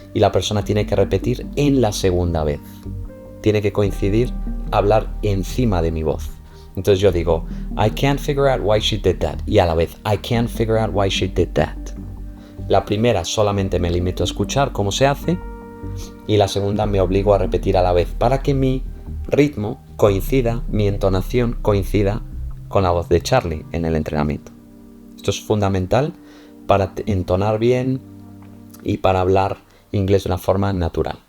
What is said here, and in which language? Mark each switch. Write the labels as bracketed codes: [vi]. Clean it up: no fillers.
[es] y la persona tiene que repetir en la segunda vez. Tiene que coincidir hablar encima de mi voz. Entonces yo digo, [en] I can't figure out why she did that. [es] Y a la vez, [en] I can't figure out why she did that. [es] La primera solamente me limito a escuchar cómo se hace y la segunda me obligo a repetir a la vez para que mi ritmo coincida, mi entonación coincida con la voz de Charlie en el entrenamiento. Esto es fundamental para entonar bien y para hablar inglés de una forma natural.